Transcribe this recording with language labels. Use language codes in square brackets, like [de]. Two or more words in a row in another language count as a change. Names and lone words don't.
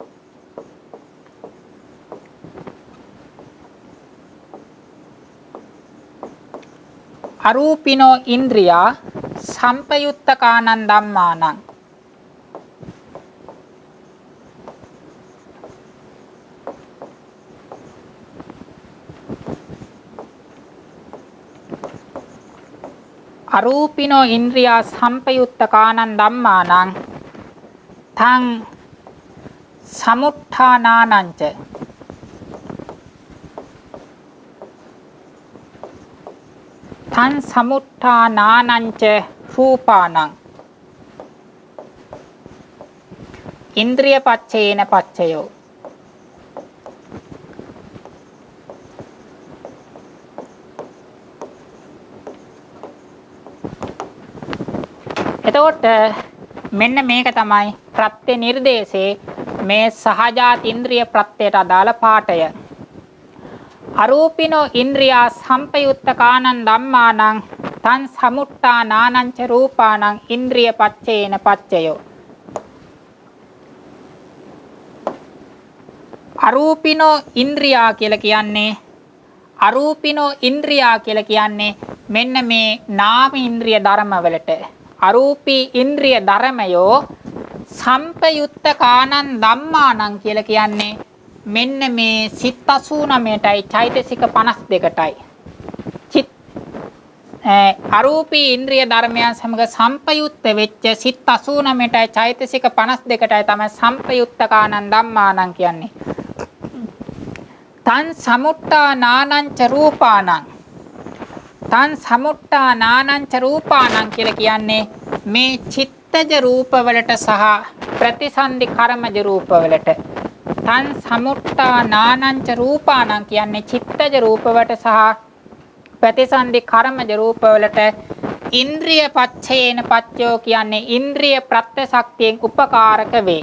[pi] අරූපිනෝ ඉන්ද්‍රියා සම්පයුත්තකානං ධම්මානං. අරූපිනෝ ඉන්ද්‍රියා සම්පයුත්තකානං ධම්මානං තං සමුත්ථානානං ච තං සමුත්ථානානං ච රූපානං ඉන්ද්‍රිය පච්චේන පච්චයෝ. [si] එතකොට මෙන්න මේක තමයි ප්‍රත්‍ය නිර්දේශේ මේ සහජාතීන්ද්‍රිය ප්‍රත්‍යයට අදාළ පාඨය. [pi] අරූපිනෝ ඉන්ද්‍රියා සම්පයුත්තකානං ධම්මානං තං සමුත්ථානානං ච රූපානං ඉන්ද්‍රිය පච්චේන පච්චයෝ. අරූපිනෝ ඉන්ද්‍රියා [si] කියලා කියන්නේ මෙන්න මේ නාම ඉන්ද්‍රිය ධර්ම වලට අරූපී ඉන්ද්‍රිය ධර්මයෝ [pi] සම්පයුත්තකානං ධම්මානං [si] කියලා කියන්නේ මෙන්න මේ සිත් 89ටයි චෛතසික 52ටයි. අරූපී ඉන්ද්‍රිය ධර්මයන් සමග සම්පයුත්ත වෙච්ච සිත් 89ටයි චෛතසික 52ටයි තමයි [pi] සම්පයුත්තකානං ධම්මානං [si] කියන්නේ. [pi] තං සමුත්ථානානං ච රූපානං. තං සමුත්ථානානං ච රූපානං [si] කියලා කියන්නේ මේ චිත්තජ රූප වලට සහ ප්‍රතිසන්දි කර්මජ රූප වලට. [pi] තං සමුත්ථානානං ච රූපානං [si] කියන්නේ චිත්තජ රූප වලට සහ ප්‍රතිසන්දි කර්මජ රූප වලට [pi] ඉන්ද්‍රිය පච්චේන පච්චයෝ [si] කියන්නේ ඉන්ද්‍රිය ප්‍රත්‍ය ශක්තියෙන් උපකාරක වේ.